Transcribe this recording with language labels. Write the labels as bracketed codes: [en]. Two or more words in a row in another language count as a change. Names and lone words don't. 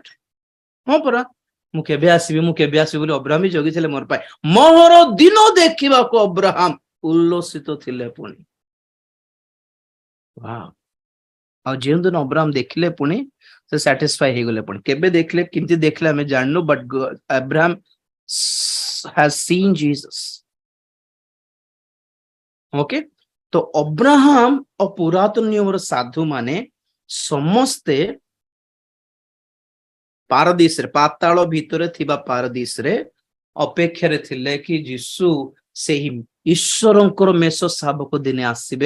[or] ହଁ ପରା, ମୁଁ କେବେ ଆସିବି ବୋଲି ଅବ୍ରାହମ ବି ଜଗିଥିଲେ ମୋର ପାଇଁ। ମୋହର ଦିନ ଦେଖିବାକୁ ଅବ୍ରାହମ ଉଲ୍ଲସିତ ଥିଲେ ପୁଣି। ଆଉ ଯେଉଁଦିନ ଅବ୍ରାହମ ଦେଖିଲେ ପୁଣି ସେ ସାଟିସ୍ଫାଇ ହେଇଗଲେ। ପୁଣି କେବେ ଦେଖିଲେ, କେମିତି ଦେଖିଲେ ଆମେ ଜାଣିନୁ, ବଟ୍ ଅବ୍ରାହମ [en] has seen Jesus. [or] ଓକେ, ତ ଅବ୍ରାହମ ଓ ପୁରାତନ ନିୟମର ସାଧୁ ମାନେ ସମସ୍ତେ ପାରଦୀସରେ, ପାତାଳ ଭିତରେ ଥିବା ପାରଦୀସରେ ଅପେକ୍ଷାରେ ଥିଲେ କି ଯୀଶୁ ସେହି ଈଶ୍ୱରଙ୍କର ମେଷ ଶାବକ ଦିନେ ଆସିବେ।